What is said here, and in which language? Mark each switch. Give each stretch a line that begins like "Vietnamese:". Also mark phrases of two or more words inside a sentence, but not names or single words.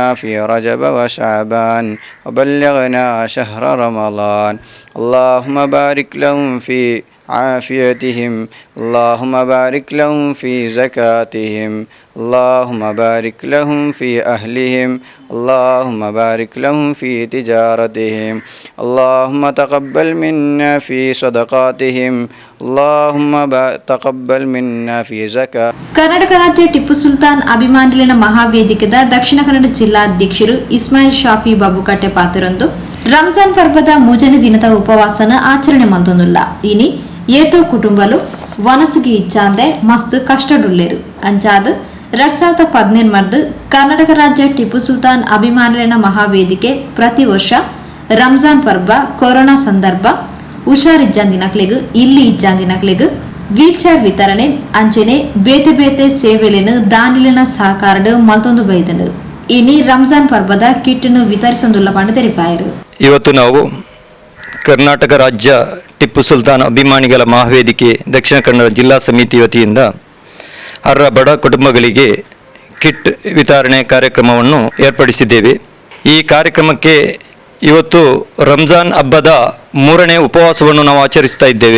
Arabic: في رجب وشعبان وبلغنا شهر رمضان اللهم بارك لهم في عافيتهم اللهم بارك لهم في زكاتهم اللهم بارك لهم في أهلهم اللهم بارك لهم في تجارتهم اللهم تقبل منا في صدقاتهم اللهم تقبل منا في زكاة.
Tulu: ಕರ್ನಾಟಕ ರಾಜ್ಯ ಟಿಪ್ಪು ಸುಲ್ತಾನ್ ಅಭಿಮಾನಿಲಿನ ಮಹಾವೇದಿಕೆದ ದಕ್ಷಿಣ ಕನ್ನಡ ಜಿಲ್ಲಾ ಅಧ್ಯಕ್ಷರು ಇಸ್ಮಾಯಿಲ್ ಶಾಫಿ ಬಾಬು ಕಟ್ಟೆ ಪಾತ್ರರೊಂದು ರಂಜಾನ್ ಪರ್ವದ ಮೂಜನೆ ದಿನದ ಉಪವಾಸನ ಆಚರಣೆ ಮಂದೊಂದುಲ್ಲ ಇನಿ ಏತೋ ಕುಟುಂಬಲು ವನಸಿಗೆ ಇಚ್ಛಾಂದೆ ಮಸ್ತ್ ಕಷ್ಟಡುಲ್ಲೇರು ಅಂಚಾದ 2017 ಕರ್ನಾಟಕ ರಾಜ್ಯ ಟಿಪ್ಪು ಸುಲ್ತಾನ್ ಅಭಿಮಾನಿಲಿನ ಮಹಾವೇದಿಕೆ ಪ್ರತಿ ವರ್ಷ ರಂಜಾನ್ ಪರ್ವ ಕೊರೋನಾ ಸಂದರ್ಭ ಹುಷಾರಿಜ್ಜಾನ್ ದಿನಕ್ಲೆಗ್ ಇಲ್ಲಿ ಇಜ್ಜಾನ್ ದಿನಕ್ಲೆಗ್
English: wheel chair
Tulu: ವಿತರಣೆ ಅಂಚೆನೆ ಬೇತೆ ಬೇತೆ ಸೇವೆಲೆನು ದಾನಿಲಿನ ಸಹಕಾರಡು ಮಲ್ತೊಂದು ಬೈದನು ಇನಿ ರಂಜಾನ್ ಪರ್ವದ ಕಿಟ್ನು ವಿತರಿಸೊಂದುಲ್ಲ ಪಂಡ ತೆರಿಪಾಯರು.
Kannada: ಇವತ್ತು ನಾವು ಕರ್ನಾಟಕ ರಾಜ್ಯ ಟಿಪ್ಪು ಸುಲ್ತಾನ್ ಅಭಿಮಾನಿಗಳ ಮಹಾವೇದಿಕೆ ದಕ್ಷಿಣ ಕನ್ನಡ ಜಿಲ್ಲಾ ಸಮಿತಿ ವತಿಯಿಂದ ಅರ್ಹ ಬಡ ಕುಟುಂಬಗಳಿಗೆ ಕಿಟ್ ವಿತರಣೆ ಕಾರ್ಯಕ್ರಮವನ್ನು ಏರ್ಪಡಿಸಿದ್ದೇವೆ. ಈ ಕಾರ್ಯಕ್ರಮಕ್ಕೆ ಇವತ್ತು ರಂಜಾನ್ ಹಬ್ಬದ 3ನೇ ಉಪವಾಸವನ್ನು ನಾವು ಆಚರಿಸ್ತಾ ಇದ್ದೇವೆ.